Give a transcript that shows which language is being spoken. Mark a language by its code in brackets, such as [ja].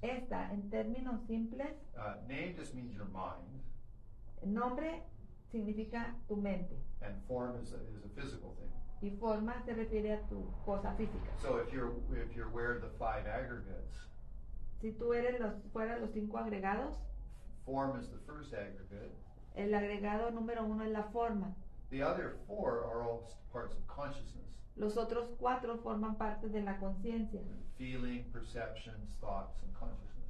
[es] Esta, en términos simples, [en] name just means your mind, [es] nombre significa tu mente [en] and form is a physical thing. [es] y forma se refiere a tu cosa física. [en] So if you're aware of the 5 aggregates, [es] Si tú fueras los 5 agregados, [en] form is the first aggregate. [es] el agregado número 1 es la forma. [en] The other 4 are all parts of consciousness. [es] Los otros 4 forman parte de la conciencia. [en] Feeling, perceptions, thoughts, and consciousness.